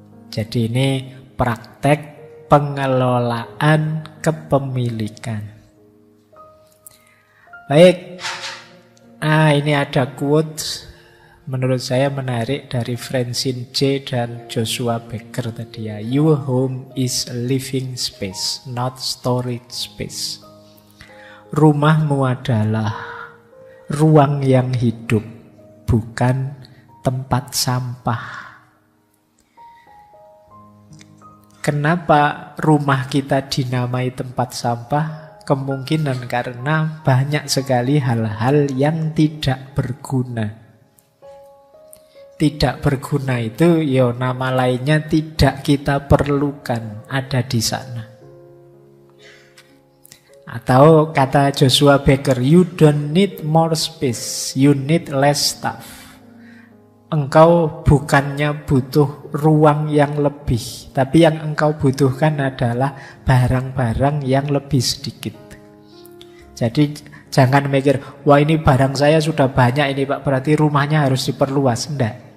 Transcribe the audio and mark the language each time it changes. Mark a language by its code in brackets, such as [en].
[id] Jadi ini praktek pengelolaan kepemilikan. Baik. Ini ada quote menurut saya menarik dari Francine J. dan Joshua Becker tadi ya. [en] Your home is a living space, not storage space. [id] Rumahmu adalah ruang yang hidup, bukan tempat sampah. Kenapa rumah kita dinamai tempat sampah? Kemungkinan karena banyak sekali hal-hal yang tidak berguna. Tidak berguna itu ya nama lainnya tidak kita perlukan ada di sana. Atau kata [en] Joshua Becker, you don't need more space, you need less stuff. [id] Engkau bukannya butuh ruang yang lebih, tapi yang engkau butuhkan adalah barang-barang yang lebih sedikit. Jadi jangan mikir, wah ini barang saya sudah banyak ini Pak, berarti rumahnya harus diperluas. Enggak.